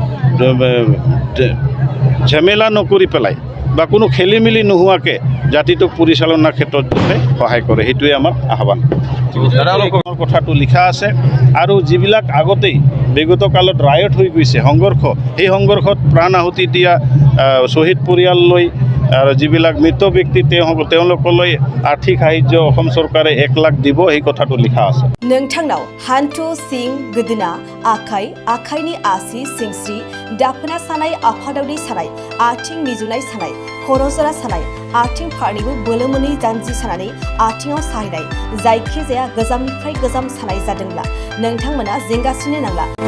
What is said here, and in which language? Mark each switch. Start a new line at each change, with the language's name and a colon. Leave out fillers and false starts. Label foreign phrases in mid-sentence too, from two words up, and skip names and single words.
Assamese: ঝেমেলা নকৰি পেলাই বা কোনো খেলি মেলি নোহোৱাকৈ জাতিটোক পৰিচালনাৰ ক্ষেত্ৰত যাতে সহায় কৰে সেইটোৱে আমাৰ আহ্বান কথাটো লিখা আছে আৰু যিবিলাক আগতেই বিগত কালত ৰায়ট হৈ গৈছে সংঘৰ্ষ সেই সংঘৰ্ষত প্ৰাণ আহুতি দিয়া শ্বহীদ পৰিয়াললৈ আৰু যিবিলাক মৃত ব্যক্তি তেওঁলোকলৈ আৰ্থিক সাহায্য অসম চৰকাৰে 1 লাখ দিব এই কথাটো লিখা আছে
Bodo: नोंथांनाव हान्थु सिं गोदोना आखाइनि आसि सिंस्रि दाफोना सानाय आफादावनि सानाय आथिं मिजुनाय सानाय खर' जरा सानाय आथिं फारनैबो बोलो मोनै जानजि सानानै आथिङाव साहैनाय जायखिजाया गोजामनिफ्राय गोजाम सानाय जादोंब्ला नोंथांमोना जिंगासिनो नांला